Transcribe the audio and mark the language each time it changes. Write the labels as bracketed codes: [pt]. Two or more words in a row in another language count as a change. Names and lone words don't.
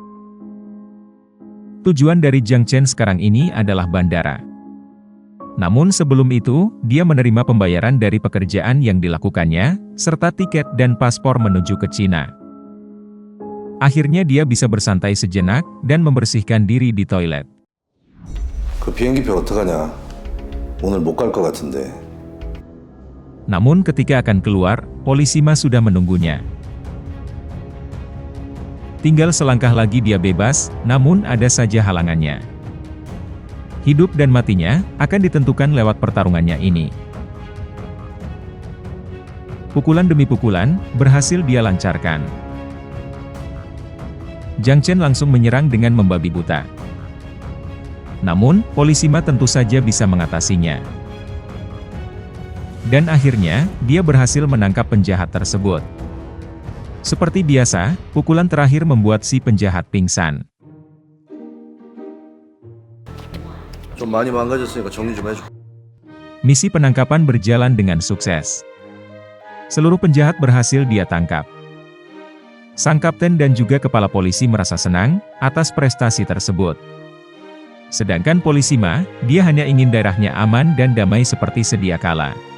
[id] Tujuan dari Jiang Chen sekarang ini adalah bandara. Namun sebelum itu, dia menerima pembayaran dari pekerjaan yang dilakukannya, serta tiket dan paspor menuju ke Cina. Akhirnya dia bisa bersantai sejenak, dan membersihkan diri di toilet. [ko] 그 비행기표 어떡하냐? 오늘 못 갈 것 같은데. [id] Namun ketika akan keluar, Polisima sudah menunggunya. Tinggal selangkah lagi dia bebas, namun ada saja halangannya. Hidup dan matinya akan ditentukan lewat pertarungannya ini. Pukulan demi pukulan berhasil dia lancarkan. Jiang Chen langsung menyerang dengan membabi buta. Namun, Polisima tentu saja bisa mengatasinya. Dan akhirnya, dia berhasil menangkap penjahat tersebut. Seperti biasa, pukulan terakhir membuat si penjahat pingsan. [ko] 좀 많이 망가졌으니까 정리 좀 해줘. [id] Misi penangkapan berjalan dengan sukses. Seluruh penjahat berhasil dia tangkap. Sang kapten dan juga kepala polisi merasa senang atas prestasi tersebut. Sedangkan Polisima, dia hanya ingin daerahnya aman dan damai seperti sedia kala.